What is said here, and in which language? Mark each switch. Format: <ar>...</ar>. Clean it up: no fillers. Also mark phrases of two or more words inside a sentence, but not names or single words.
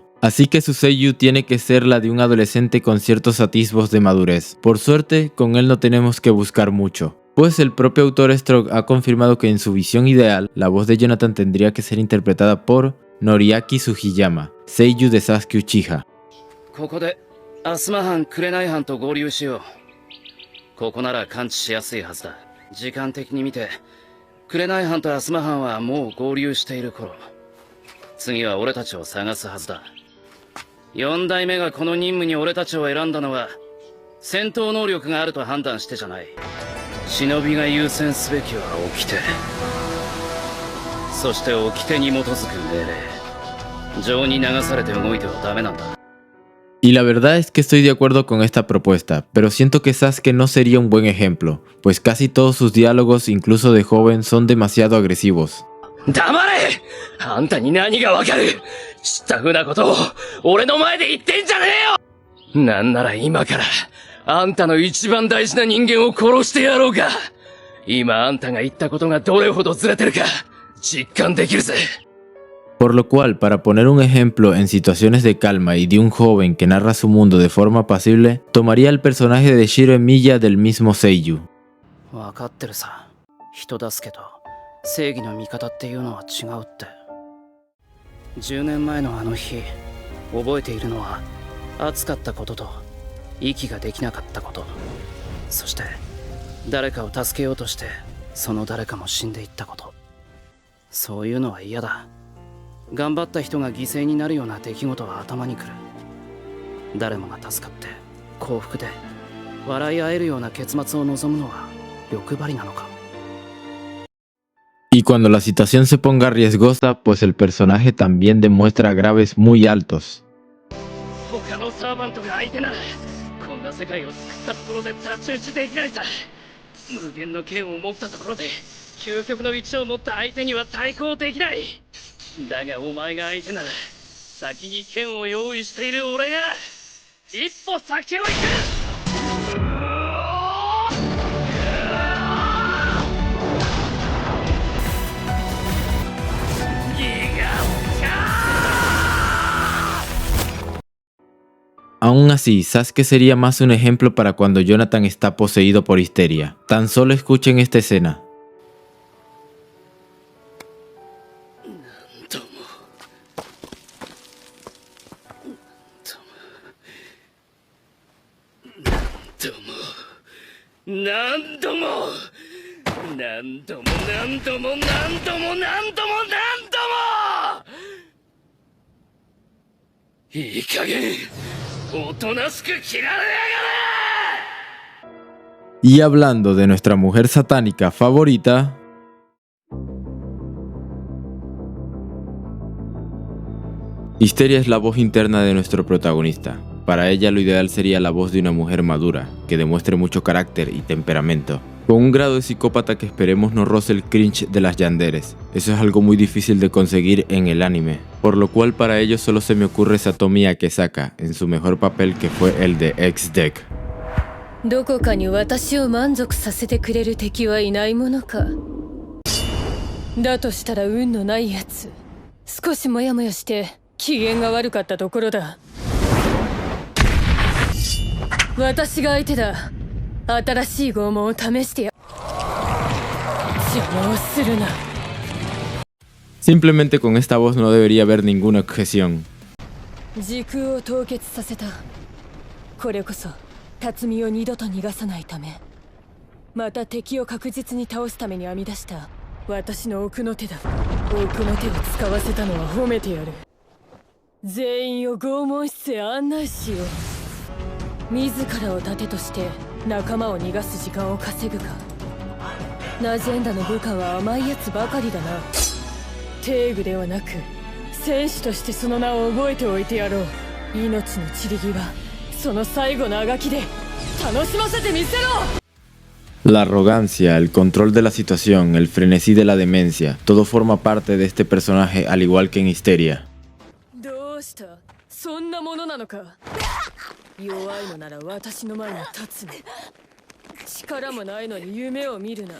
<es>Así que su seiyuu tiene que ser la de un adolescente con ciertos atisbos de madurez. Por suerte, con él no tenemos que buscar mucho, pues el propio autor Stroke ha confirmado que en su visión ideal, la voz de Jonathan tendría que ser interpretada por Noriaki Sugiyama, seiyuu de Sasuke Uchiha.</es> <ja>ここでアスマ班紅班と合流しよう。ここなら感知しやすいはずだ。時間的に見て紅班とアスマ班はもう合流している頃、次は俺たちを探すはずだ。4代目がこの任務に俺たちを選んだのは戦闘能力があると判断してじゃない。忍びが優先すべきは掟、そして掟に基づく命令。情に流されて動いてはダメなんだ。</ja> <es>Y la verdad es que estoy de acuerdo con esta propuesta, pero siento que Sasuke no sería un buen ejemplo, pues casi todos sus diálogos, incluso de joven, son demasiado agresivos.</es> <ja>黙れ！あんたに何がわかる？知ったふうなことを俺の前で言ってんじゃねえよ！なんなら今からあんたの一番大事な人間を殺してやろうか。今あんたが言ったことがどれほどずれてるか実感できるぜ。</ja> <es>Por lo cual, para poner un ejemplo en situaciones de calma y de un joven que narra su mundo de forma pasible, tomaría el personaje de Shiro Emiya del mismo seiyuu.</es> <ja>わかってるさ。人助けと正義の味方っていうのは違うって。10年前のあの日、覚えているのは暑かったことと息ができなかったこと、そして誰かを助けようとしてその誰かも死んでいったこと。そういうのは嫌だ。頑張った人が犠牲になるような出来事は頭にくる。誰もが助かって幸福で笑い合えるような結末を望むのは欲張りなのか。</ja> <es>Y cuando la situación se ponga riesgosa, pues el personaje también demuestra graves muy altos.</es> <ja>他のサーバントが相手ならこんな世界を作ったところで太刀打ちできないさ。無限の剣を持ったところで究極の一を持った相手には対抗できない。だがお前が相手なら先に剣を用意している俺が一歩先を行く。</ja> <es>Aún así, Sasuke sería más un ejemplo para cuando Jonathan está poseído por histeria. Tan solo escuchen esta escena.</es> <ja>何度も何度も何度も何度も何度も何度も何度もいい加減おとなしく切られやがれ！</ja> <es>Y hablando de nuestra mujer satánica favorita, Histeria es la voz interna de nuestro protagonista. Para ella lo ideal sería la voz de una mujer madura, que demuestre mucho carácter y temperamento, con un grado de psicópata que esperemos no roce el cringe de las yanderes. Eso es algo muy difícil de conseguir en el anime, por lo cual para ello solo se me ocurre Satomi Akesaka, en su mejor papel que fue el de X-Deck.</es> <ja>どこかに私を満足させてくれる敵はいないものか。だとしたら運のないやつ。少しモヤモヤして機嫌が悪かったところだ。私が相手だ。新しい拷問を試してや。邪魔をするな。</ja> <es>Simplemente con esta voz no debería haber ninguna objeción.</es> <ja>時空を凍結させた。これこそ辰巳を二度と逃がさないため、また敵を確実に倒すために編み出した私の奥の手だ。奥の手を使わせたのは褒めてやる。全員を拷問室へ案内しよう。自らを盾として仲間を逃がす時間を稼ぐか。ナジェンダの部下は甘いやつばかりだな。テーグではなく戦士としてその名を覚えておいてやろう。命の散り際、その最後のあがきで楽しませてみせろ。</ja> <es>La arrogancia, el control de la situación, el frenesí de la demencia, todo forma parte de este personaje al igual que en Histeria.</es> <ja>どうした？そんなものなのか。弱いのなら私の前に立つの。力もないのに夢を見るな。</ja>